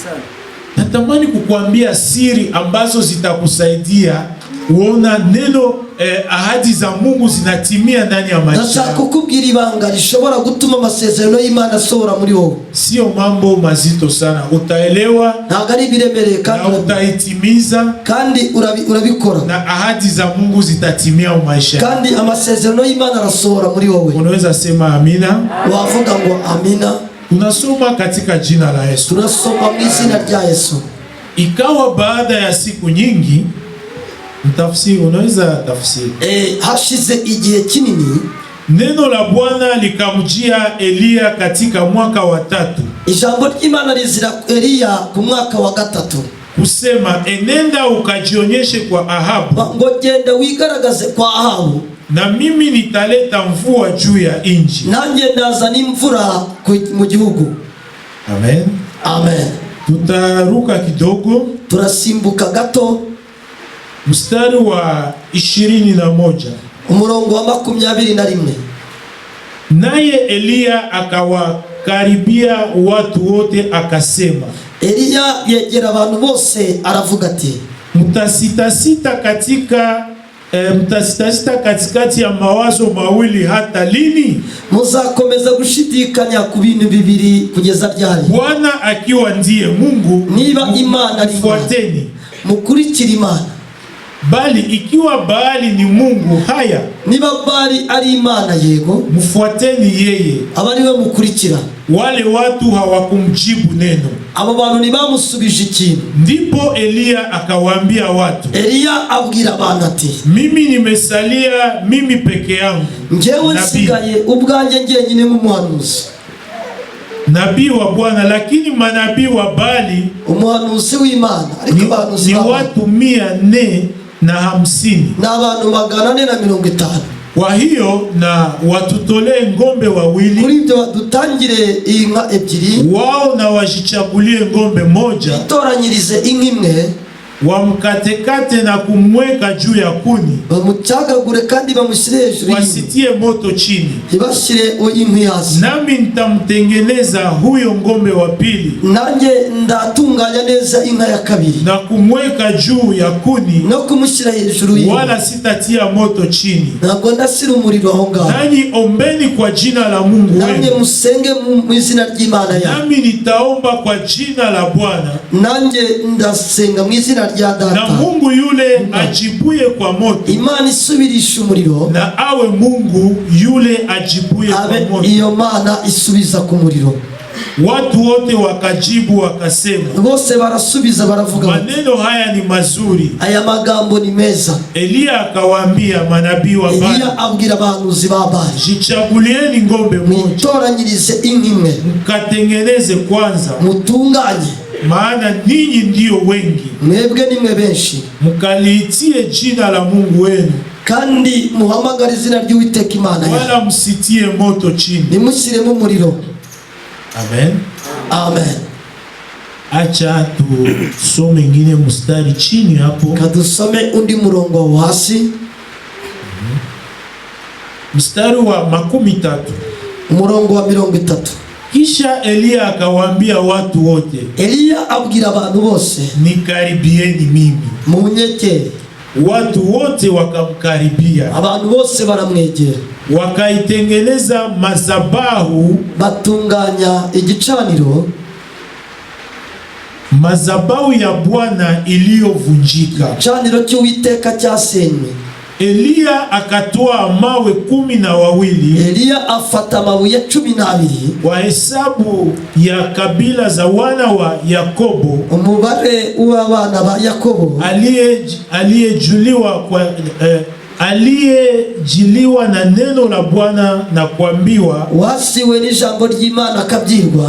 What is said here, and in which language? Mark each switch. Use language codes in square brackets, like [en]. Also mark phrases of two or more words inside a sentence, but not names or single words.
[sw] Natamani kukuambia siri ambazo zitakusaidia uona neno ahadi za Mungu zinatimia ndani ya maisha. [rw] Ndashaka kukubwira ibanga rishobora gutuma amasezerano y'Imana asohora muri wowe. [sw] Sio mambo mazito sana, utaelewa [rw] ntabwo ari biremereye kandi [sw] utaitimiza [rw] kandi urabikora, [sw] na ahadi za Mungu zitatimia mu maisha [rw] kandi amasezerano y'Imana arasohora muri wowe. [sw] Unaweza sema amina? [rw] Wavuga ngo amina. [sw] Tunasoma katika jina la Yesu. [rw] Tunasoma mu izina rya Yesu. [sw] Ikawa baada ya siku nyingi, mtafsiri unaweza tafsiri. [rw] Hashize igihe kinini, [sw] neno la Bwana likamjia Eliya katika mwaka wa 3. [rw] Ijambo ry'Imana rizira Eliya ku mwaka wa 3. [sw] Kusema, enenda ukajionyeshe kwa Ahabu. [rw] Ngo genda wigaragaze kwa Ahabu. [sw] Na mimi nitaleta mvua juu ya inchi. [rw] Nanjye ndazana imvura mu gihugu. [sw] Amen. [rw] Amen. [sw] Tutaruka kidogo. [rw] Turasimbuka gato. [sw] Mstari wa 21. [rw] Umurongo wa 21. [sw] Naye Eliya akawakaribia watu wote akasema. [rw] Eliya yegera abantu bose aravuga ati, [sw] mtasitasita katikati ya mawazo mawili hata lini? [rw] Muzakomeza gushidikanya ku bintu bibiri kugeza ryari? [sw] Bwana akiwa ndiye Mungu, [rw] niba Imana ari [sw] mfuateni, [rw] mukurikira Imana. [sw] Bali ikiwa Baali ni mungu, haya, [rw] niba Baali ari Imana, yego, [sw] mfuateni yeye. [rw] Abariwe mukurikira. [sw] Wale watu hawakumjibu neno. [rw] Abo bantu nibamusubije ikintu. [sw] Ndipo Eliya akawaambia watu. [rw] Eliya abwira abantu ati, [sw] mimi nimesalia mimi peke yangu, [rw] njyewe nsigaye ubwanjye njyenyine nk'umuhanuzi, [sw] nabii wa Bwana, lakini manabii wa Baali, [rw] umuhanuzi w'Imana, ariko abantu [sw] ni watu 450. [rw] Na abantu 450. [sw] Kwa hiyo na watutolee ngombe wawili. [rw] Kuri ibyo dutangire inka 2. [sw] Wao na wajichagulie ngombe moja. [rw] Itoranyirize inka imwe. [sw] Wamkatekate na kumweka juu ya kuni. [rw] Bamucagagure kandi bamushyire hejuru. [sw] Wasitie moto chini. [rw] Ibashire inkwi hasi. [sw] Nami nitamtengeneza huyo ngombe wa pili. [rw] Nanjye ndatunganya neza inka ya kabiri. [sw] Na kumweka juu ya kuni. [rw] No kumushyira hejuru y'inka. [sw] Wala sitatia moto chini. [rw] Ntabwo ndasira umuriro aho ngaho. [sw] Nanyi ombeni kwa jina la Mungu wenu. [rw] Nanjye musenge mu izina ry'Imana yawe. [sw] Nami nitaomba kwa jina la Bwana. [rw] Nanjye ndasenga mu izina rya Data. [sw] Na Mungu yule ajibuye kwa moto. [rw] Imana isubirisha umuriro. [sw] Na awe Mungu yule ajibuye kwa moto. [rw] Iyo Mana isubiza ku muriro. [sw] Watu wote wakajibu wakasema. [rw] Bose barasubiza baravuga. [sw] Maneno haya ni mazuri. [rw] Aya magambo ni meza. [sw] Eliya akawaambia manabii wa Baali. [rw] Eliya abwira abahanuzi ba Baali. [sw] Jichagulieni ngombe moja. [rw] Mutoranyirize inka imwe. [sw] Mkatengeneze kwanza. [rw] Mutunganye. [sw] Maana ninyi ndio wengi. [rw] Mwebwe nimwe benshi. [sw] Mkaliitie jina la Mungu wenu. [rw] Kandi muhamagara izina ry'Uwiteka Imana yawe. [sw] Wala msitie moto chini. [rw] Nimushyiremo umuriro. [sw] Amen. [rw] Amen. [sw] Acha tusome ingine mstari chini hapo. [rw] Kadusome undi murongo wa hasi. [sw] Mstari wa 13. [rw] Umurongo wa 30. [sw] Kisha Eliya akawaambia watu wote. [rw] Eliya abwira abantu bose. [sw] Nikaribieni mimi. [rw] Munyekere. [sw] Watu wote wakamkaribia. [rw] Abantu bose baramwegera. [sw] Wakaitengeneza mazabahu. [rw] Batunganya igicaniro. [sw] Mazabahu ya Bwana iliyovunjika. [rw] Igicaniro cy'Uwiteka cyasenywe. [sw] Eliya akatoa mawe 12. [rw] Eliya afata amabuye 12. [sw] Kwa hesabu ya kabila za wana wa Yakobo. [rw] Umubare w'abana ba Yakobo. [sw] Aliyejiliwa na neno la Bwana na kuambiwa. [rw] Wasiwe n'ijambo ry'Imana akabyirwa.